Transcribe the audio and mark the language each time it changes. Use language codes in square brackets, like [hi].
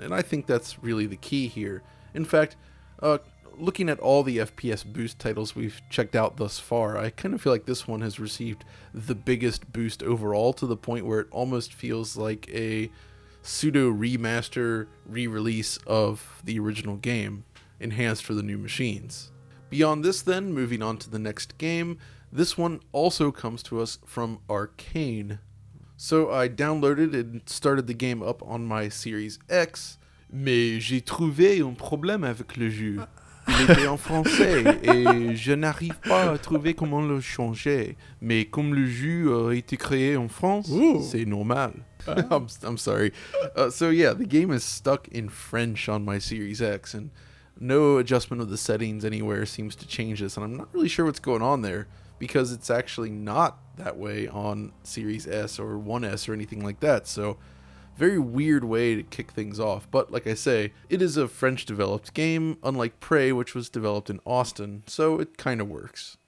[en] And I think that's really the key here. In fact, looking at all the FPS Boost titles we've checked out thus far, I kind of feel like this one has received the biggest boost overall, to the point where it almost feels like a pseudo remaster re-release of the original game, enhanced for the new machines. Beyond this then, moving on to the next game, this one also comes to us from Arkane. So I downloaded and started the game up on my Series X, [fr] mais j'ai trouvé un problème avec le jeu. Il était en français et je n'arrive pas à trouver comment le changer. Mais comme le jeu a été créé en France, c'est normal. [en] I'm sorry. So yeah, the game is stuck in French on my Series X, and no adjustment of the settings anywhere seems to change this, and I'm not really sure what's going on there, because it's actually not that way on Series S or 1S or anything like that. So very weird way to kick things off. But like I say, it is a French developed game, unlike Prey, which was developed in Austin, so it kind of works.